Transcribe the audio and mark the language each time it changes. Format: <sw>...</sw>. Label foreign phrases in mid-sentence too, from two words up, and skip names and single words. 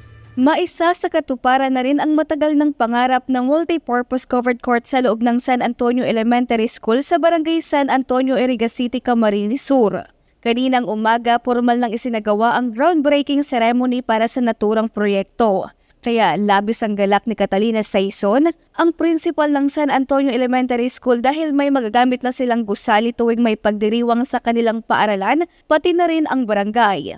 <tl>Maisa sa katuparan na rin ang matagal ng pangarap ng</tl> <en>multi-purpose covered court</en> <tl>sa loob ng San Antonio Elementary School sa Barangay San Antonio, Iriga City, Camarines Sur. Kaninang umaga, formal nang isinagawa ang</tl> <en>groundbreaking ceremony</en> <tl>para sa naturang proyekto. Kaya labis ang galak ni Catalina Saison, ang principal ng San Antonio Elementary School dahil may magagamit na silang gusali tuwing may pagdiriwang sa kanilang paaralan, pati na rin ang barangay.</tl>